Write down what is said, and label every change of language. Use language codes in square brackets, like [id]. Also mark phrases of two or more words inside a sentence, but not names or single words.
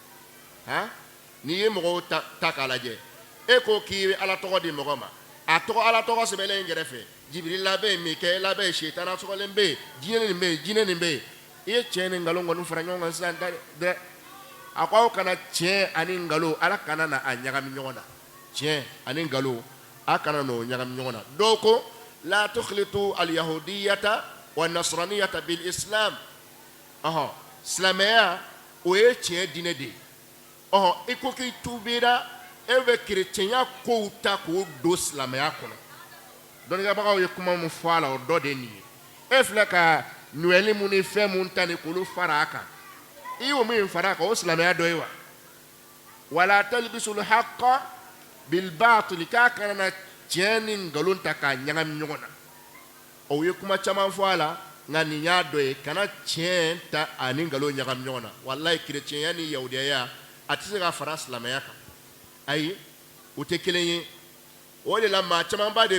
[bm] n'i ye mɔgɔw ta k'a lajɛ e ko k'i bɛ ala tɔgɔ di mɔgɔ ma a tɔgɔ ala tɔgɔ sɛbɛnlen kɛrɛfɛ jibirila bɛ yen mikaela bɛ yen shetana sɔgɔlen bɛ yen jinɛ nin bɛ yen i ye tiɲɛ ni nkalon kɔni fara ɲɔgɔn kan sisan dɛ a ko aw kana tiɲɛ ani nkalon ala kana na a ɲagami ɲɔgɔn na tiɲɛ ani nkalon a kana n'o ɲagami ɲɔgɔn na dɔw ko [ar] لا تخلطوا اليهودية والنصرانية بالإسلام [bm] silamɛya o ye tiɲɛ diinɛ de ye i ko k'i tubira e bɛ kerecɛnya kow ta k'o don silamɛya kɔnɔ dɔnnibagaw ye kuma mun fɔ a la o dɔ de ye nin ye e filɛ ka ɲuwɛli mun ni fɛn mun ta ni k'olu fara a kan i y'o min fara a kan o silamɛya dɔ ye wa wala [ar] تلبيس الحق بالباطل [bm] k'a kana na tiɲɛ ni nkalon ta k'a ɲagami ɲɔgɔn na o ye kuma caman fɔ a la nka nin y'a dɔ ye kana tiɲɛ ta ani nkalon ɲagami ɲɔgɔn na walayi kerecɛnya ni yahudiyaya a tɛ se ka fara silamɛya kan ayi u tɛ kelen ye o de la maa camanba de bɛ